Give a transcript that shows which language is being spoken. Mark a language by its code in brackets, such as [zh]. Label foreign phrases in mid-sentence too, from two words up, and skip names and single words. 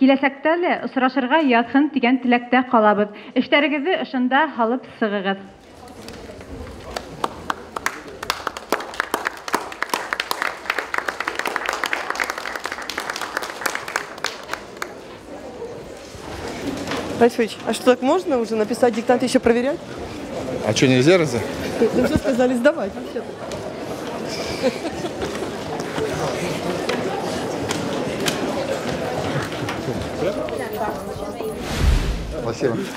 [ba] Киләсәктә лә осрашырга ятһын дигән теләктә калабыз. Эшләрегезне ошында халып сыгыгыз. [ru] Райфович, а что, так можно уже написать диктант и еще проверять? А что, нельзя разве? Вы уже сказали сдавать. Спасибо.